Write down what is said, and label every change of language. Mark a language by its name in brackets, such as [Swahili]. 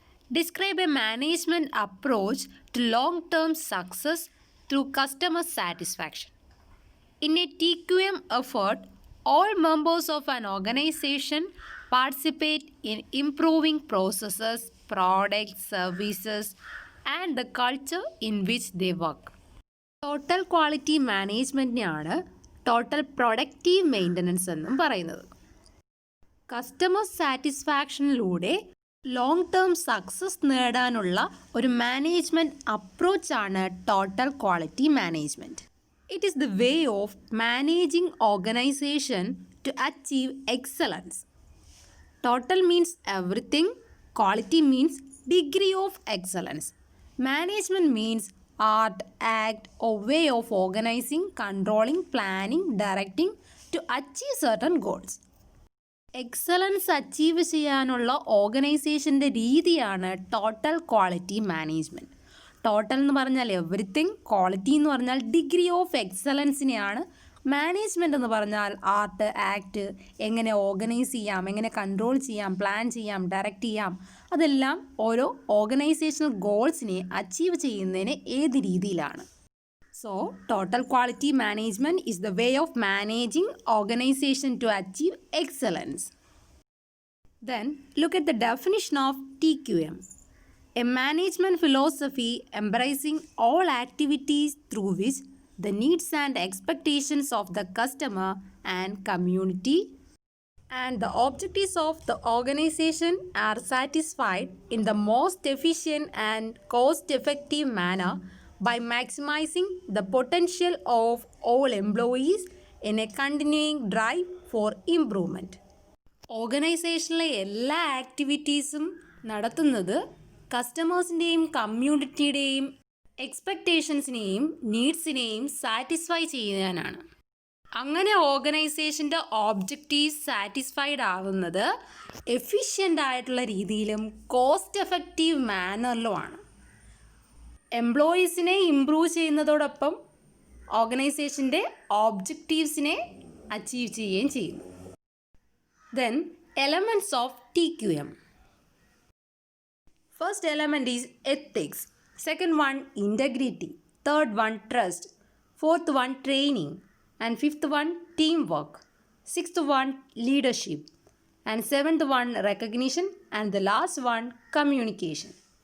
[English] Describe a management approach to long-term success through customer satisfaction. In a TQM effort, all members of an organization participate in improving processes, products, services, and the culture in which they work. [Malayalam] Total Quality Managementനെയാണ് total productive maintenance എന്നും പറയുന്നത്. Customer സാറ്റിസ്ഫാക്ഷനിലൂടെ long term success നേടാനുള്ള ഒരു management അപ്രോച്ചാണ് total quality management. [English] It is the way of managing organization to achieve excellence. Total means everything, quality means degree of excellence. Management means art, act or way of organizing, controlling, planning, directing to achieve certain goals. [Malayalam] Excellence achieve ചെയ്യാനുള്ള ഓർഗനൈസേഷൻ്റെ രീതിയാണ് total quality management. Total എന്ന് പറഞ്ഞാൽ everything, quality എന്ന് പറഞ്ഞാൽ degree of എക്സലൻസിനെയാണ്, management എന്ന് പറഞ്ഞാൽ art, act, എങ്ങനെ organise ചെയ്യാം, എങ്ങനെ കൺട്രോൾ ചെയ്യാം, പ്ലാൻ ചെയ്യാം, ഡയറക്റ്റ് ചെയ്യാം, അതെല്ലാം ഓരോ ഓർഗനൈസേഷണൽ ഗോൾസിനെ അച്ചീവ് ചെയ്യുന്നതിന് ഏത് രീതിയിലാണ്. [English] So total quality management is the way of managing organization to achieve excellence. Then look at the definition of TQM. A management philosophy embracing all activities through which the needs and expectations of the customer and community and the objectives of the organization are satisfied in the most efficient and cost-effective manner by maximizing the potential of all employees in a continuing drive for improvement. [Malayalam] ഓർഗനൈസേഷനിലെ എല്ലാ ആക്ടിവിറ്റീസും നടത്തുന്നത് കസ്റ്റമേഴ്സിൻ്റെയും കമ്മ്യൂണിറ്റിയുടെയും എക്സ്പെക്റ്റേഷൻസിനെയും നീഡ്സിനെയും satisfy ചെയ്യാനാണ്. അങ്ങനെ ഓർഗനൈസേഷൻ്റെ objectives satisfied ആവുന്നത് efficient ആയിട്ടുള്ള രീതിയിലും cost effective മാനറിലുമാണ്. എംപ്ലോയീസിനെ improve ചെയ്യുന്നതോടൊപ്പം ഓർഗനൈസേഷൻ്റെ ഓബ്ജക്റ്റീവ്സിനെ achieve ചെയ്യുകയും ചെയ്യുന്നു. [English] Then elements of TQM. First element is ethics. Second one integrity. Third one trust. Fourth one training. And fifth one teamwork. Sixth one leadership. And seventh one recognition. And the last one communication.